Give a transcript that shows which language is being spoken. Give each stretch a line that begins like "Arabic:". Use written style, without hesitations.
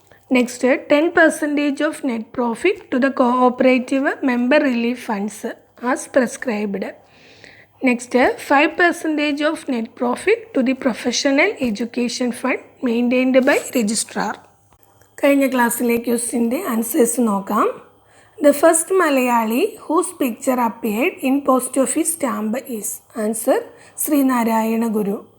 English: Next, 10% of net profit to the cooperative member relief funds as prescribed. Next, 5% of net profit to the professional education fund maintained by registrar.
Malayalam: കഴിഞ്ഞ ക്ലാസ്സിലെ ക്വസ്റ്റ്യൻ്റെ answers നോക്കാം.
English: The first Malayali whose picture appeared in post office stamp is answer Srinarayana Guru.